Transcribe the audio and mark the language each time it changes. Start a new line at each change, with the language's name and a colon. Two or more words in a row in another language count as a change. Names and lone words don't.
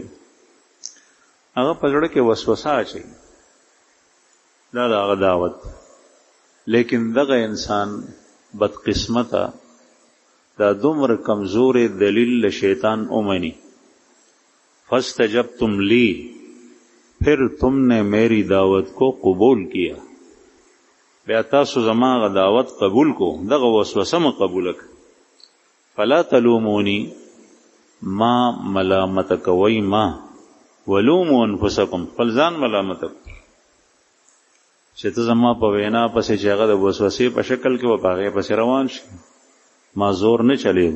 Pashto: هغه په زړه کې وسوسه اچوي، دا د هغه دعوت. لیکن دغه انسان بدقسمته دا دومره کمزوری دلیل له شیطان اومني.
Arabic: فاستجبتم لی،
Urdu: پھر تم نے میری دعوت کو قبول کیا.
Pashto: بیا تاسو زما غ دعوت قبول کو، دغه وسوسه م قبول ک.
Arabic: فلا تلومونی،
Pashto: ما ملامت کوي، ما
Arabic: ولوموا انفسکم،
Pashto: خپل ځان ملامت کو چې ته زما په وینا پسې چې هغه د وسوسې په شکل کې و په هغې پسې روان شي، ما زور نه چلیږو.